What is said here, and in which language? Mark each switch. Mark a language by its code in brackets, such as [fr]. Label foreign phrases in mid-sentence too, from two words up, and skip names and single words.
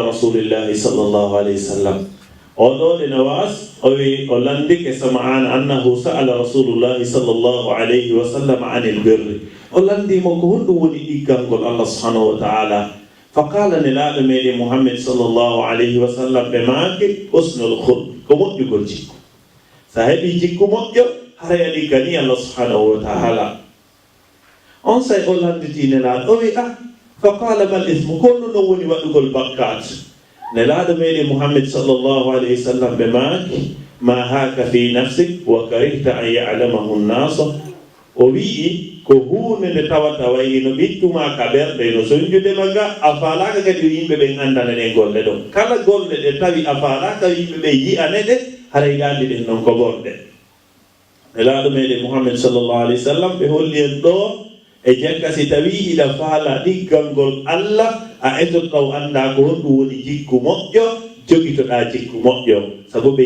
[ar] رسول الله صلى الله عليه وسلم [ff] oɗo de nawas o wi o landike [ar] سمعان أنه سأل رسول الله صلى الله عليه وسلم عن البر [ff] o landimo ko honɗum woni ɗiggangol Allah [ar] سبحانه وتعالى فقال [ff] nelaɗo meɗen Muhammad [ar] صلى الله عليه وسلم [ff] ɓe maake [ar] حسن الخلق [ff] ko moƴƴugol jikku sa heɓi jikku moƴƴo haray a ɗiggani Allah [ar] سبحانه وتعالى [ff] on say o landiti nelaɗo o wi [ar] فقال ما الإثم [ff] ko ɗum ɗon woni waɗugol bakkat nelaɗo meɗen Muhammad [ar] صلى الله عليه وسلم [ff] ɓe maaki [ar] ما حاك في نفسك وكرهت أن يعلمه الناس [ff] o wi'i ko hunde nde tawata wayi no ɓittuma ka ɓerɗe no sonjudema ga a falaka kadi yo yimɓe ɓen andanaɗen golle ɗon kala golle ɗe tawi a falaka yimɓe ɓe yiyane ɗe haray gandi ɗen noon ko gonɗe nelaɗo meɗen Muhammad [ar] صلى الله عليه وسلم [ff] ɓe holli en ɗo e jakka si tawi hiɗa faala ɗiggangol Allah a etotto anda ko honɗum woni jikku moƴƴo jogitoɗa jikku moƴƴo sabu ɓe